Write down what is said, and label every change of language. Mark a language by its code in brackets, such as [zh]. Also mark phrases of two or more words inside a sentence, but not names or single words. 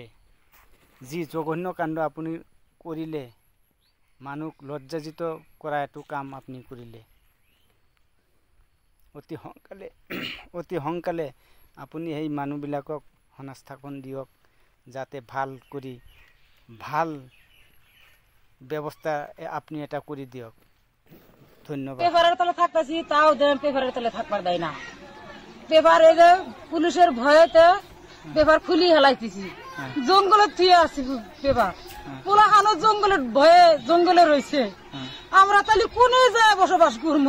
[as] যি জঘন্য কাণ্ড আপুনি কৰিলে, মানুহক লজ্জাজিত কৰা এইটো কাম আপুনি কৰিলে। অতি সোনকালে আপুনি সেই মানুহবিলাকক সংস্থাপন দিয়ক, যাতে ভাল কৰি ভাল ব্যৱস্থা আপনি এটা করে দিয়ক। ধন্যবাদ। [bn] পেপারের তলে থাকতেছি, তাও দেন পেপারের তলে থাকবার দেয় না। পেপার এই যে পুলিশের ভয়েতে পেপার খুলি হেলাইতেছি, জঙ্গলে থুয়ে আছি পেপার। পোলাখানো জঙ্গলের ভয়ে জঙ্গলে রয়েছে। আমরা তাহলে কোনে যায় বসবাস করবো?